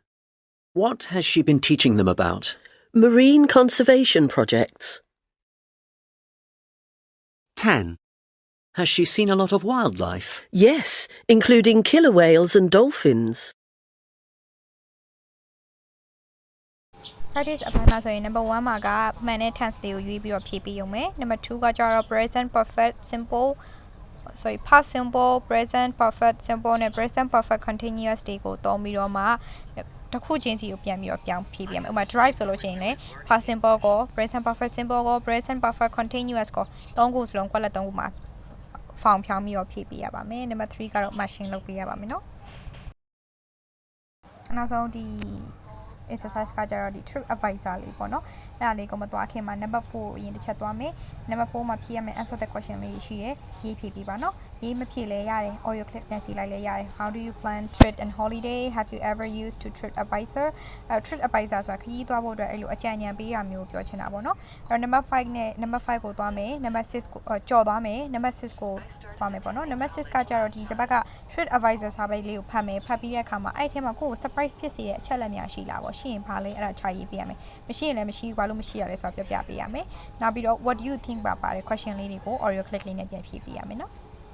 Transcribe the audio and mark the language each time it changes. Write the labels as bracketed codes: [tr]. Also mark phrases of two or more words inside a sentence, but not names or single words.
[en] What has she been teaching them about? Marine conservation projects. 10. Has she seen a lot of wildlife? Yes, including killer whales and dolphins. [my] practice အပိုင်းမှာဆိုရင် number 1 မှာကမှန်တဲ့ tense တွေကိုရွေးပြီးတော့ဖြည့်ပေးရုံပဲ number 2 ကကျတော့ [en] present perfect simple sorry past simple present perfect simple [my] နဲ့ [en] present perfect continuous [my] တွေကိုသုံးပြီးတော့မှတစ်ခုချင်းစီကိုပြန်ပြီးတော့ပြောင်းဖြည့်ပြရမယ်ဥပမာ drive ဆိုလို့ရှိရင်လည်း [en] past simple [my] ကို [en] present perfect simple [my] ကို [en] present perfect continuous [my] ကိုသုံးခုစလုံး quality သုံးခုမှာ form ဖြောင်းပြီးတော့ဖြည့်ပြရပါမယ် number 3ကတော့ machine လုပ်ပြရပါမယ်เนาะ နောက်ဆုံးဒီ exercise ကကြတော့ဒီ [en] trip advisor [my] လေးပေါ့နော်အဲ့ဒါလေးကိုမသွားခင်မှာ number 4အရင်တစ်ချက်သွားမယ် number 4မှာဖြည့်ရမယ် [en] answer the question [my] လေးရှိတယ်ရေးဖြည့်ပြပါ နော်ရေးမဖြည့်လဲရတယ် [en] audio clip [my] နဲ့ဖြည့်လိုက်လဲရတယ် [en] how do you plan trip and holiday have you ever used to trip advisor trip advisor [my] ဆိုတာခရီးသွားဖို့အတွက်အဲ့လိုအကြံဉာဏ်ပေးတာမျိုးပြောချင်တာပေါ့နော်အဲ့တော့ number 5နဲ့ number 5ကိုသွားမယ် number 6ကိုကြော်သွားမယ် number 6ကိုသွားမယ်ပေါ့နော် number 6ကကြတော့ဒီတစ်ပတ်က [en] trip advisor [my] စာပေလေးကိုဖတ်မယ်ဖတ်ပြီးတဲ့အခါမှာအဲ့ထဲမှာကိုယ့်ကို surprise ဖြစ်စေတဲ့အချက်လက်များရှိလားပေါ့ရှိရင်ဘာလဲအဲ့ဒါခြာရေးပေးရမယ်မရှိရင်လည်းမရှိဘူးဘာလို့မရှိရလဲဆိုတာပြောပြပေးရမယ်နောက်ပြီးတော့ [en] what do you think [my] ပါပါတယ် question လေးတွေကို [en] audio clip [my] လေးနဲ့ပြန်ဖြည့်ပေးရမယ်နော်